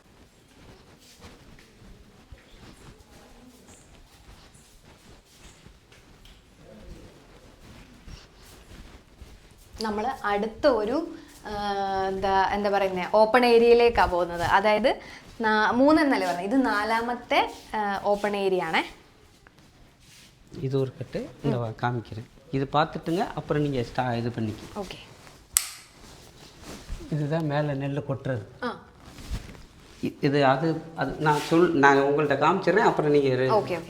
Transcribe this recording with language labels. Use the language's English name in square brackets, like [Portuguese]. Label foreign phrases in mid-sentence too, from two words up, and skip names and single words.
[Malayalam] നമ്മൾ അടുത്ത ഒരു എന്താ പറയുന്നത് ഓപ്പൺ ഏരിയയിലേക്കാണ് പോകുന്നത്. അതായത് 3 എന്നല്ലേ പറഞ്ഞത്, ഇത് 4ാമത്തെ [English] open area [Malayalam] ആണേ. [Tamil] இது ஒரு கட்டு இந்த காமிக்கிறேன். இது பார்த்துட்டுங்க, அப்புறம் நீங்கள் இது பண்ணிக்க. ஓகே, இதுதான் மேலே நெல் கொட்டுறது. இது அது நான் உங்கள்கிட்ட காமிச்சிடுறேன், அப்புறம் நீங்கள். ஓகே ஓகே.